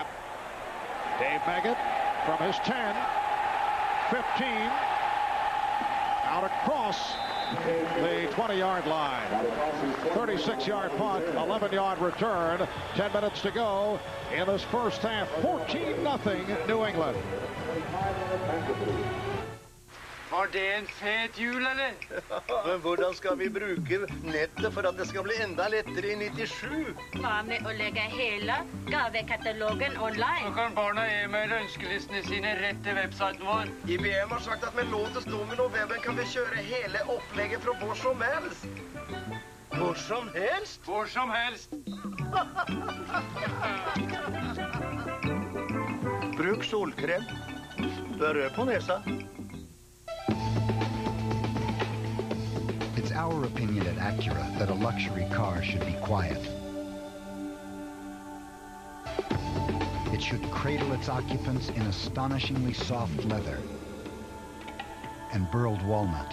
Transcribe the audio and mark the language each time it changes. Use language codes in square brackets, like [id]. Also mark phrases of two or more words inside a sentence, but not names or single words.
[en] Dave Meggett from his 10, 15, out across the 20-yard line. 36-yard punt, 11-yard return. 10 minutes to go in this first half. 14-0 New England. [no] Var det en fet jul, eller? Men hvordan skal vi bruke nettet for at det skal bli enda lettere i 97? Hva med å legge hele gavekatalogen online? Så kan barna e-maile ønskelistene sine rett til websiten vår. IBM har sagt at med Lotus Domino-weben kan vi kjøre hele opplegget fra hvor som helst. Hvor som helst? Hvor som helst. Bruk solkrem. Du er rød på nesa. [en] It's our opinion at Acura that a luxury car should be quiet. It should cradle its occupants in astonishingly soft leather and burled walnut.